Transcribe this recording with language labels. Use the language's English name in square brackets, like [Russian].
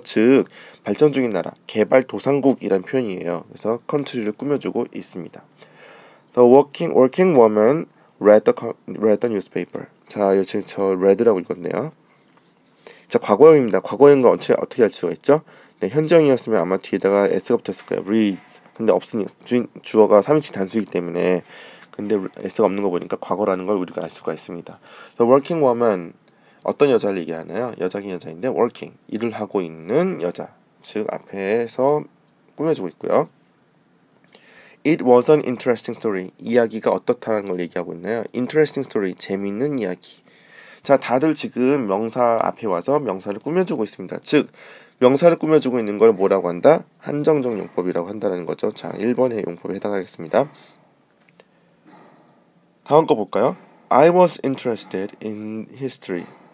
[Korean] 즉, 발전 중인 나라, 개발도상국이란 표현이에요. 그래서 country를 꾸며주고 있습니다. [English] The working woman read the newspaper. [Korean] 자, 지금 저 read라고 읽었네요. 자, 과거형입니다. 과거형은 어떻게 할 수가 있죠? 네, 현재형이었으면 아마 뒤에다가 s가 붙었을 거예요. [English] reads. [Korean] 근데 없으니 주어가 3인칭 단수이기 때문에, 근데 s가 없는 거 보니까 과거라는 걸 우리가 알 수가 있습니다. [English] The working woman, [Korean] 어떤 여자를 얘기하나요? 여자긴 여자인데 working, 일을 하고 있는 여자, 즉 앞에서 꾸며주고 있고요. [English] It was an interesting story. [Korean] 이야기가 어떻다는 걸 얘기하고 있나요? [English] Interesting story, [Korean] 재미있는 이야기. 자, 다들 지금 명사 앞에 와서 명사를 꾸며주고 있습니다. 즉, 명사를 꾸며주고 있는 걸 뭐라고 한다? 한정적 용법이라고 한다는 거죠. 자, 1번의 용법에 해당하겠습니다. 다음 거 볼까요? [English] I was interested in history.